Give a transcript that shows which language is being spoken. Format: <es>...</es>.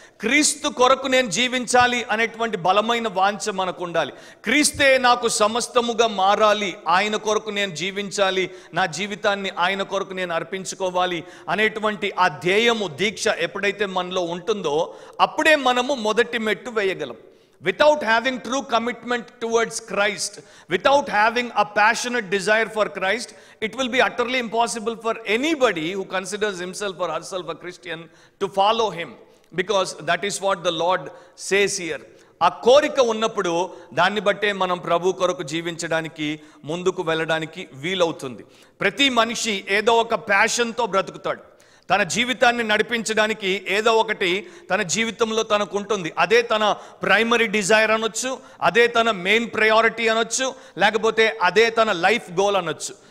<te>క్రీస్తు కొరకు నేను జీవించాలి అనేటువంటి బలమైన వాంఛ మనకు ఉండాలి. క్రీస్తే నాకు సమస్తముగా మారాలి, ఆయన కొరకు నేను జీవించాలి, నా జీవితాన్ని ఆయన కొరకు నేను అర్పించుకోవాలి అనేటువంటి ఆ ధ్యేయము, దీక్ష ఎప్పుడైతే మనలో ఉంటుందో అప్పుడే మనము మొదటి మెట్టు వేయగలం.</te> <en>Without having true commitment towards Christ, without having a passionate desire for Christ, it will be utterly impossible for anybody who considers himself or herself a Christian to follow him, because that is what the Lord says here.</en> <te>ఆ కోరిక ఉన్నప్పుడు దాన్ని బట్టే మనం ప్రభు కొరకు జీవించడానికి, ముందుకు వెళ్ళడానికి వీలవుతుంది. ప్రతి మనిషి ఏదో ఒక ప్యాషన్తో బ్రతుకుతాడు. తన జీవితాన్ని నడిపించడానికి ఏదో ఒకటి తన జీవితంలో తనకు ఉంటుంది. అదే తన ప్రైమరీ డిజైర్ అనొచ్చు, అదే తన మెయిన్ ప్రయారిటీ అనొచ్చు, లేకపోతే అదే తన లైఫ్ గోల్ అనొచ్చు.</te>